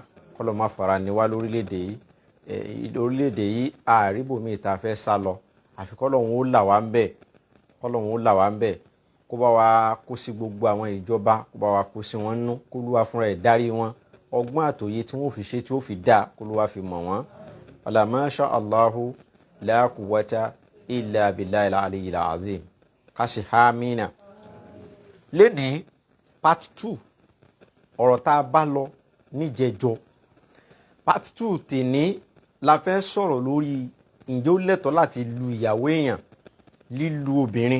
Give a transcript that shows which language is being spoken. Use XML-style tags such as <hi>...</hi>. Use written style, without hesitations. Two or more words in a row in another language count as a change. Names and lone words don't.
<yo>Kọ́lọ́hun má fara ni wá lórílẹ̀‐èdè yìí. Orílẹ̀‐èdè yìí àríbòmí ìta fẹ́ sá lọ, àfi kọ́lọ́hun ó là wá ń bẹ̀. Kọ́lọ́hun ó là wá ń bẹ̀, kó bá wa kó sí gbogbo àwọn ìjọba, kó bá wa kó sí wọn nú, kó Olúwa fúnra ẹ̀ dárí wọn. Ọgbọ́n àtòye tí wọ́n fi ṣe tí ó fi dá, kó Olúwa fi mọ̀ wọ́n.</yo> <ar>ولا ما شاء الله لا قوة إلا بالله العلي العظيم.</ar> <yo>Ká ṣe hámínà. Lénìí part 2 ọ̀rọ̀ tá a bá lọ níjẹjọ. Part 2 tèní la fẹ́ sọ̀rọ̀ lórí ǹjẹ́ ó lẹ́tọ̀ọ́ láti lu ìyàwó èèyàn, lílu obìnrin.</yo>